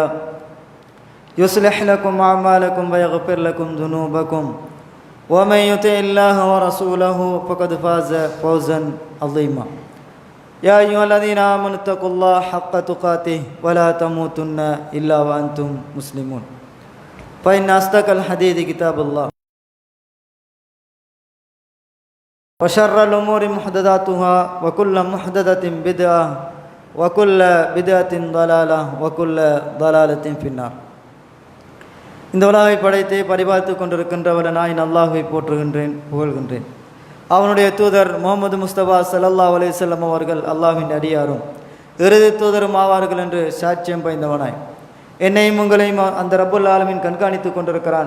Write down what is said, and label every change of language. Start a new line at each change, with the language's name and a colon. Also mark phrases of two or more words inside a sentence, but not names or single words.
Arabic: يصلح لكم أعمالكم ويغفر لكم ذنوبكم ومن يطع الله ورسوله فقد فاز فوزا عظيما يا أيها الذين آمنوا اتقوا الله حق تقاته ولا تموتن إلا وأنتم مسلمون فإن أصدق الحديث كتاب الله وشر الأمور محدثاتها وكل محدثة بدعة وكل بدعة ضلالة وكل ضلالة في النار.
Tamil: இந்த உலகை படைத்து பரிபாலித்து கொண்டிருக்கின்றவனாய் அல்லாஹ்வை போற்றுகின்றேன், புகழ்கின்றேன். அவனுடைய தூதர் முகமது முஸ்தபா
Arabic: صلى الله عليه وسلم
Tamil: அவர்கள் அல்லாஹ்வின் அடியாரும் இறுதி தூதரும் ஆவார்கள் என்று சாட்சியம் படைத்தவனாய் என்னையும் உங்களையும் அந்த
Arabic: رب العالمين
Tamil: கண்காணித்து கொண்டிருக்கிறான்.